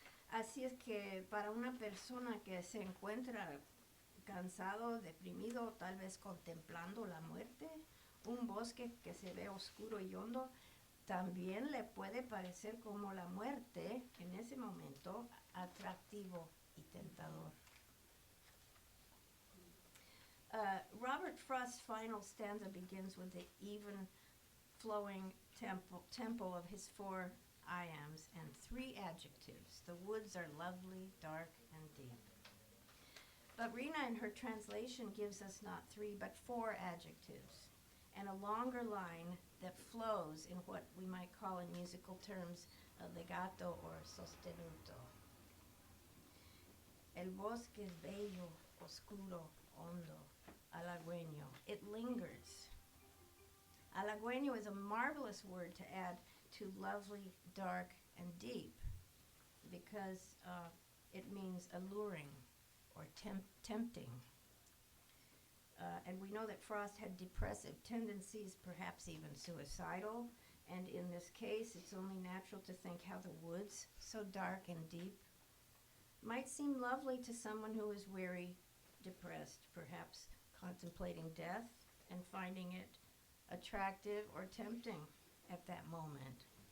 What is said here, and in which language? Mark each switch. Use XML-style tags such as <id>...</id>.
<es>Así es que para una persona que se encuentra cansado, deprimido, tal vez contemplando la muerte, un bosque que se ve oscuro y hondo también le puede parecer como la muerte en ese momento atractivo y tentador.</es> <en>Robert Frost's final stanza begins with the even flowing tempo of his 4 iambs and 3 adjectives. The woods are lovely, dark, and deep. But Rhina in her translation gives us not 3 but 4 adjectives and a longer line that flows in what we might call in musical terms a legato or sostenuto.</en> <es>El bosque es bello, oscuro, hondo, halagüeño.</es> <en>It lingers. Halagüeño is a marvelous word to add to lovely, dark, and deep because it means alluring or tempting. And we know that Frost had depressive tendencies, perhaps even suicidal, and in this case it's only natural to think how the woods, so dark and deep, might seem lovely to someone who is weary, depressed, perhaps contemplating death and finding it attractive or tempting at that moment.</en>